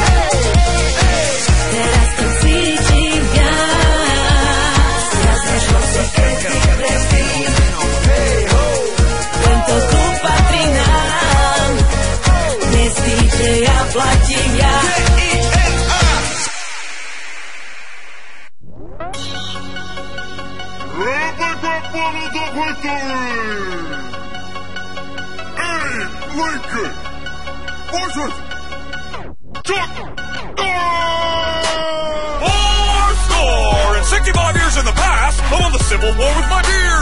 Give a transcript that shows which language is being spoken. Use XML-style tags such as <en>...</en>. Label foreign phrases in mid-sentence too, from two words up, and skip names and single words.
<sk>Teraz to cítim viac, viac než hoci kedy predtým. Tento klub patrí nám, dnes DJ ja platím ja.</sk> <ru>Эй, Лайка! Может!</ru> <en>Four-score and 65 years in the past, I won the Civil War with my beard.</en>